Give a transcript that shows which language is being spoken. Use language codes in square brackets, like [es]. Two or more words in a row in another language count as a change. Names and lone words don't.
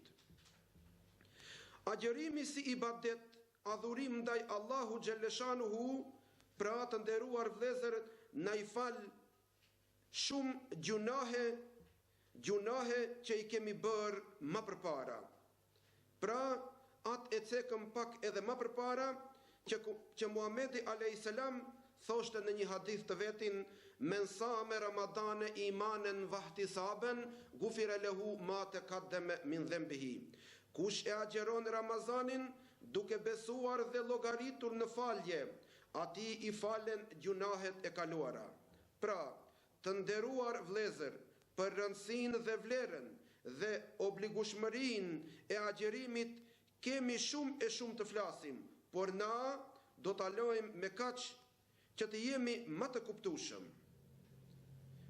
[sq] Agjerimi si ibadet, adhurim ndaj Allahu xhalleshanuhu, pra të nderuar vëllezër, na i fal shumë gjunahe që i kemi bërë më përpara. Pra, atë e cekëm pak edhe më përpara që Muhamedi [ar] عليه السلام [sq] thoshte në një hadith të vetin: [ar] من صام رمضان إيمانا واحتسابا غفر له ما تقدم من ذنبه. [sq] Kush e agjeron Ramazanin duke besuar dhe llogaritur në falje, atij i falen gjunahet e kaluara. Pra, të nderuar vëllezër, për rëndësinë dhe vlerën dhe obligueshmërinë e agjerimit kemi shumë të flasim, por na do ta lojmë me kaq që të jemi më të kuptueshëm.